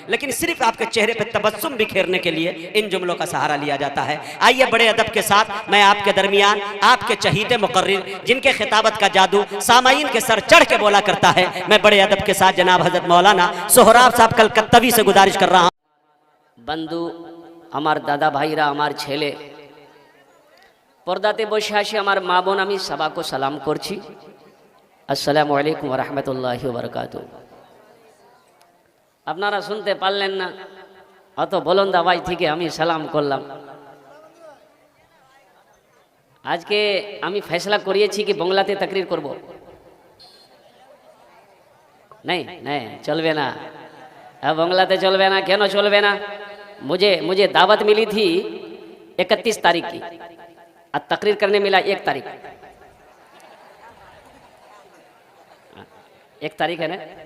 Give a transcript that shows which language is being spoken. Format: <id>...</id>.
<hi>लेकिन सिर्फ आपके चेहरे पे तबस्सुम बिखेरने के लिए इन जुमलों का सहारा लिया जाता है। आइए बड़े अदब के साथ मैं आपके दरमियान आपके चहीते मुकर्रिर जिनके खिताबत का जादू सामाईन के सर चढ़ के बोला करता है, मैं बड़े अदब के साथ जनाब हजरत मौलाना सोहराब साहब कलकत्तवी से गुजारिश कर रहा हूँ।</hi> <bn>बंधु আমার দাদা ভাইরা আমার ছেলে পর্দাতে বসে আসে আমার মা বোন আমি সবাইকে সালাম করছি। আসসালামু আলাইকুম ওয়া রাহমাতুল্লাহি ওয়া বারাকাতুহু। আপনারা শুনতে পারলেন না, অত বলুন দাবাই থেকে আমি সালাম করলাম। আজকে আমি ফয়সলা করিয়েছি কি বাংলাতে তাকরীর করব।</bn> <hi>नहीं नहीं</hi> <bn>चलবে না, বাংলাতে চলবে না। কেন চলবে না?</bn> <hi>मुझे दावत मिली थी 31 तारीख की, और तकरीर करने मिला 1 तारीख। 1 तारीख है ना?</hi>